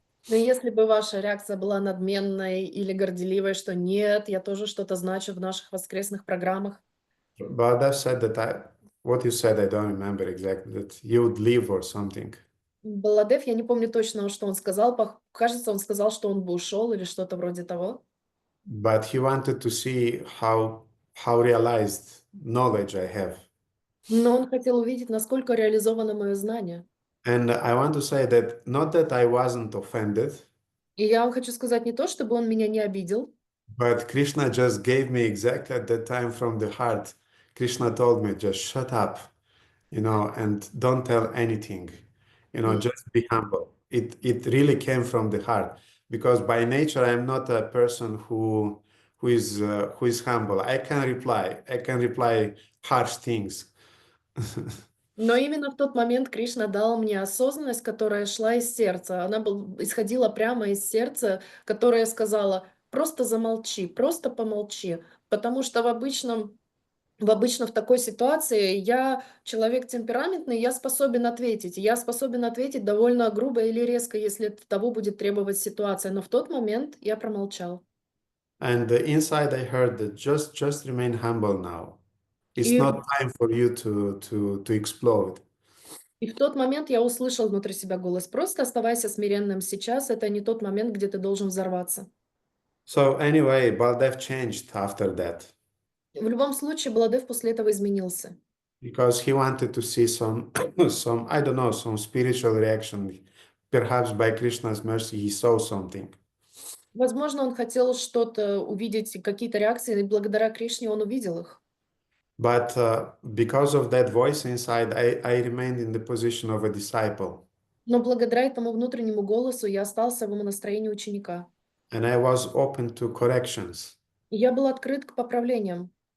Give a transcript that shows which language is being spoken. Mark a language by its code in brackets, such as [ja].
[ru] Но если бы ваша реакция была надменной или горделивой, что нет, я тоже что-то значу в наших воскресных программах. [en] But I said that what you said, I don't remember exactly, that you would leave or something. [ru] Баладев, я не помню точно, что он сказал. Кажется, он сказал, что он бы ушел или что-то вроде того. [en] But he wanted to see how realized knowledge I have. [ru] Но он хотел увидеть, насколько реализовано мое знание. [en] And I want to say that not that I wasn't offended, [ru] И я вам хочу сказать не то, чтобы он меня не обидел, [en] but Krishna just gave me exactly at that time from the heart. Krishna told me, just shut up, and don't tell anything, just be humble. It really came from the heart because by nature I'm not a person who is humble. I can reply harsh things. [ru] но именно в тот момент Кришна дал мне осознанность, которая шла из сердца. Она исходила прямо из сердца, которая сказала, просто замолчи, просто помолчи. Потому что обычно в такой ситуации я человек темпераментный, я способен ответить. Я способен ответить довольно грубо или резко, если того будет требовать ситуация. Но в тот момент я промолчал. [en] And inside I heard that just remain humble now. It's [ru] И- [en] not time for you to explode. [ru] И в тот момент я услышал внутри себя голос, просто оставайся смиренным сейчас, это не тот момент, где ты должен взорваться. [en] So anyway, Baldev changed after that [ru] В любом случае, Баладев после этого изменился. [en] because he wanted to see some I don't know, some spiritual reaction. Perhaps by Krishna's mercy he saw something. [ru] Возможно, он хотел что-то увидеть, какие-то реакции, и благодаря Кришне он увидел их. [en] But because of that voice inside, I remained in the position of a disciple. [ru] Но благодаря этому внутреннему голосу я остался в настроении ученика. [en] And I was open to corrections. [ru] И я был открыт к поправлениям.